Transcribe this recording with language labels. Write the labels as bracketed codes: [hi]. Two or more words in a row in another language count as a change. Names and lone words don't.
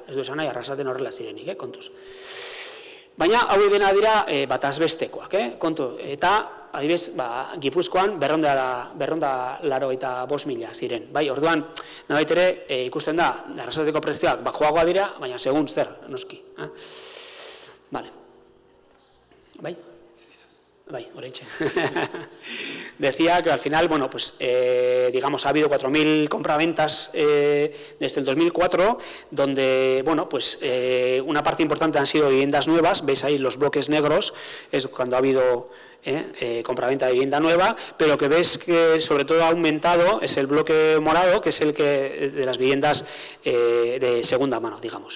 [eu] Ez du esan nahi Arrasaten horrela zirenik, kontuz. Baina hau dena dira bataz bestekoak, kontu. Eta adibidez, Gipuzkoan 285.000 ziren. Bai, orduan, nabait ere ikusten da Arrasateko prezioak joagoa dira, baina segun zer, noski. Vale. Bai. [es] Decía que al final, bueno, pues digamos ha habido 4.000 compraventas desde el 2004, donde, bueno, pues una parte importante han sido viviendas nuevas, veis ahí los bloques negros, es cuando ha habido compraventa de vivienda nueva, pero que ves que sobre todo ha aumentado es el bloque morado, que es el que de las viviendas de segunda mano, digamos.